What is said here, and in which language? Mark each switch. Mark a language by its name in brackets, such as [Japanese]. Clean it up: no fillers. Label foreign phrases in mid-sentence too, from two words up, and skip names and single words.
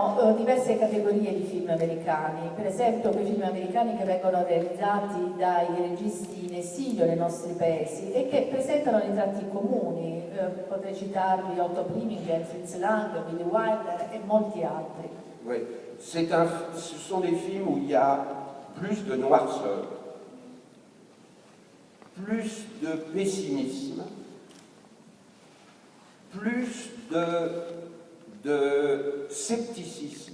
[Italian] diverse categorie di film americani, per esempio quei film americani che vengono realizzati dai registi in esilio nei nostri paesi e che presentano dei tratti comuni, potrei citarvi Otto Preminger, Fritz Lang, Billy Wilder e molti altri. [French] Oui, ce sont des films où il y a plus de noirceur, plus de pessimisme, plus de scepticisme.